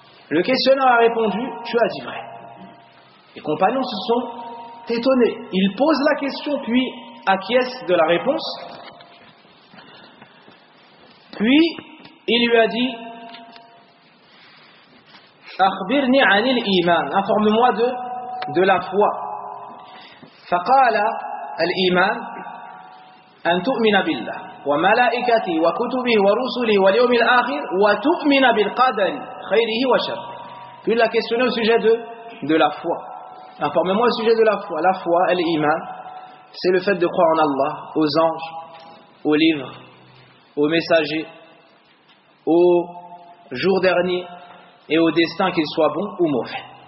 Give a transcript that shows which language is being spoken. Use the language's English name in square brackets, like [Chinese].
[French] Le questionneur a répondu, tu as dit vrai. Les compagnons se sont étonnés. Ils posent la question puis acquiescent de la réponse. Puis il lui a dit, [Arabic] أخبرني عن الإيمان. [French] Informe-moi de la foi. [Arabic] فقال الإيمان أن تؤمن بالله وملائكته وكتبه ورسله واليوم الآخر وتؤمن بالقدر خيره وشره. [French] Puis la question au sujet de la foi. Informe-moi au sujet de la foi. La foi, l'Iman, c'est le fait de croire en Allah, aux anges, aux livres, aux messagers, au jour dernier, et au destin qu'il soit bon ou mauvais.